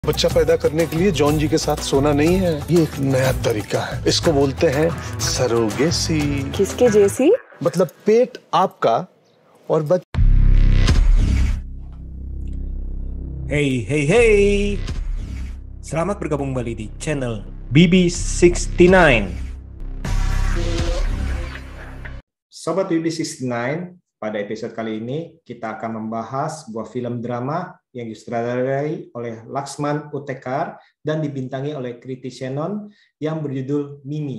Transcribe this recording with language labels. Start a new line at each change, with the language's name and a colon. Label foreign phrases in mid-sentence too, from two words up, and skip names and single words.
Hindi: बच्चा पैदा करने के लिए जॉन जी के साथ सोना नहीं है, ये एक नया तरीका है। इसको बोलते हैं सरोगेसी। किसके जैसी? मतलब पेट आपका और Hey.
Indonesian: Selamat bergabung kembali di channel BB69. Sobat BB69, pada episode kali ini kita akan membahas sebuah film drama yang disutradarai oleh Laksman Utekar dan dibintangi oleh Kriti Senon yang berjudul Mimi.